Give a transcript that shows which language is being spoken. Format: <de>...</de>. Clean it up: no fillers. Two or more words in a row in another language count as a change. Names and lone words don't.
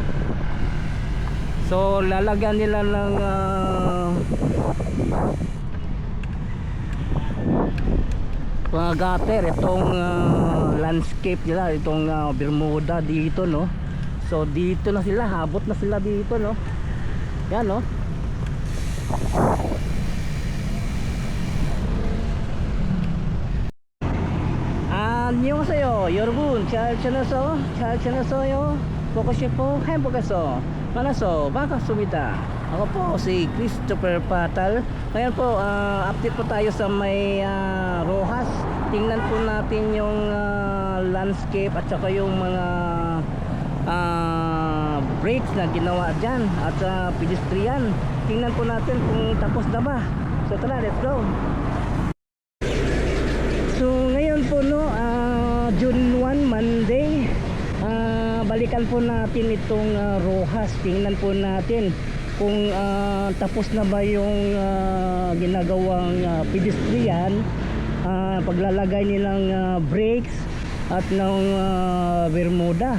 <tl>So lalagyan nila ng mga gutter itong landscape nila, itong Bermuda dito, no. So dito na sila, habot na sila dito, no. Yan, no.</tl> <ko>안녕하세요 여러분, 잘 지냈어요? 보고 싶어 행복해서 만나서 반갑습니다.</ko> <tl>Ako po si Christopher Patal. Ngayon po, update po tayo sa may Rojas. Tingnan po natin yung landscape at saka yung mga brakes na ginawa dyan at pedestrian. Tingnan po natin kung tapos na ba. So tara,</tl> <en>let's go.</en> <tl>So ngayon po, no, June 1, Monday, balikan po natin itong Rojas. Tingnan po natin kung tapos na ba yung ginagawang pedestrian, paglalagay nilang brakes at ng Bermuda.</tl>